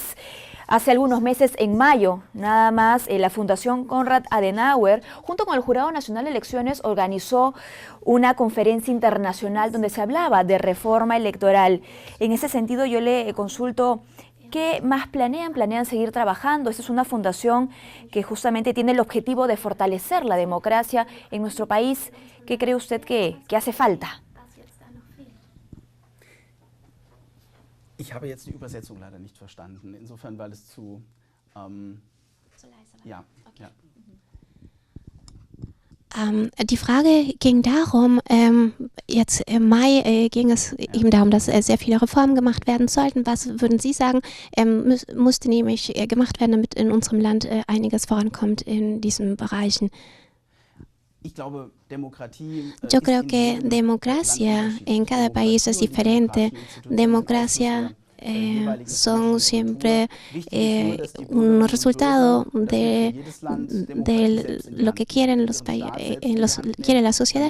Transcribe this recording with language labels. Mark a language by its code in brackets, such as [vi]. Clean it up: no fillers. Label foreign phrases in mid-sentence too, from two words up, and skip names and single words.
[es] Hace algunos meses, en mayo, nada más, la Fundación Konrad Adenauer, junto con el Jurado Nacional de Elecciones, organizó una conferencia internacional donde se hablaba de reforma electoral. En ese sentido, yo le consulto, ¿qué más planean? ¿Planean seguir trabajando? Esta es una fundación que justamente tiene el objetivo de fortalecer la democracia en nuestro país. ¿Qué cree usted que hace falta? [de] Ich habe jetzt die Übersetzung leider nicht verstanden, insofern, weil es zu... ja, ja. Die Frage ging darum, jetzt im Mai ging es eben darum, dass sehr viele Reformen gemacht werden sollten. Was würden Sie sagen, musste nämlich gemacht werden, damit in unserem Land einiges vorankommt in diesen Bereichen? [es] Yo creo que democracia en cada país es diferente. Democracia son siempre un resultado de lo que quieren los países, quiere la sociedad.